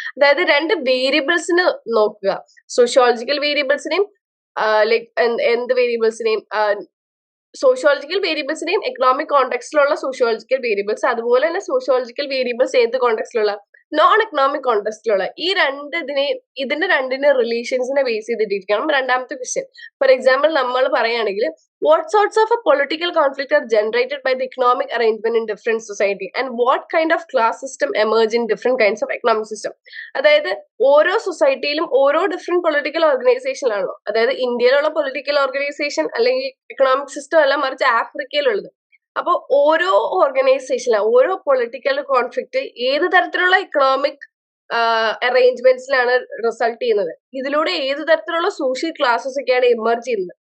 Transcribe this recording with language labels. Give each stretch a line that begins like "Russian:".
Malayalam: അതായത് രണ്ട് വേരിയബിൾസിന് നോക്കുക, സോഷ്യോളജിക്കൽ വേരിയബിൾസിനെയും ലൈക് എന്ത് വേരിയബിൾസിനെയും, സോഷ്യോളജിക്കൽ വേരിയബിൾസിനെയും എക്കണോമിക് കോണ്ടെക്സ്റ്റിലുള്ള സോഷ്യോളജിക്കൽ വേരിയബിൾസ്, അതുപോലെ തന്നെ സോഷ്യോളജിക്കൽ വേരിയബിൾസ് ഏത് കോണ്ടെക്സ്റ്റിലുള്ള, നോൺ എക്കണോമിക് കോണ്ടെക്സ്റ്റിലുള്ള, ഈ ഇതിന്റെ രണ്ടിന്റെ റിലേഷൻസിനെ ബേസ് ചെയ്തിട്ടിരിക്കണം രണ്ടാമത്തെ ക്വസ്റ്റ്യൻ.
English: for example
Malayalam: നമ്മൾ പറയുകയാണെങ്കിൽ
English: what sorts of a political conflict are generated by the economic arrangement in different society and what kind of class system emerge in different kinds of economic system.
Malayalam: അതായത് ഓരോ സൊസൈറ്റിയിലും ഓരോ different political ഓർഗനൈസേഷനിലാണല്ലോ, അതായത് ഇന്ത്യയിലുള്ള political organisation അല്ലെങ്കിൽ economic system അല്ല, മറിച്ച് ആഫ്രിക്കയിലുള്ളത്. അപ്പൊ ഓരോ ഓർഗനൈസേഷനിലും ഓരോ പൊളിറ്റിക്കൽ കോൺഫ്ലിക്റ്റ് ഏത് തരത്തിലുള്ള എക്കണോമിക് അറേഞ്ച്മെന്റ്സിലാണ് റിസൾട്ട് ചെയ്യുന്നത്, ഇതിലൂടെ ഏത് തരത്തിലുള്ള സോഷ്യൽ ക്ലാസസ് ഒക്കെയാണ് എമർജ് ചെയ്യുന്നത്.